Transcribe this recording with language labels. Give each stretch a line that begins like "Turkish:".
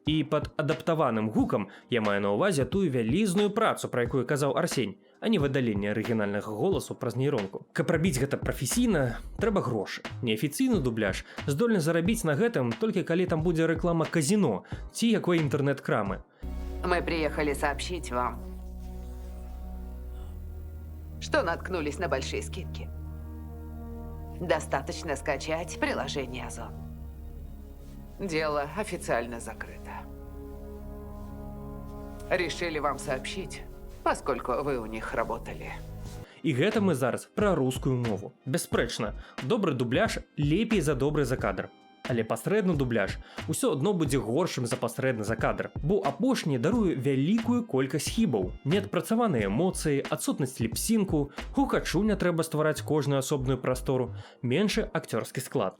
Belarusian: І пад адаптаваным гукам я маю на ўвазе тую вялізную працу, пра якую казаў Арсень, а не выдаленне арыгінальнага голасу праз нейронку. Каб рабіць гэта прафесійна, трэба грошы. Неафіцыйны дубляж здольны зарабіць на гэтым толькі калі там будзе рэклама казіно ці якой інтэрнэт-крамы.
Russian: Мы приехали сообщить вам, что наткнулись на большие скидки. Достаточно скачать приложение Озон. Дело официально закрыто. Решили вам сообщить, поскольку вы у них работали.
Belarusian: І гэта мы зараз пра рускую мову. Бясспрэчна, добры дубляж лепей за добры закадр. Але пасрэдны дубляж усё адно будзе горшым за пасрэдны закадр, бо апошні даруе вялікую колькасць хібаў. Неадпрацаваныя эмоцыі, адсутнасць ліпсінку, гукачу не трэба ствараць кожную асобную прастору, меншы акцёрскі склад.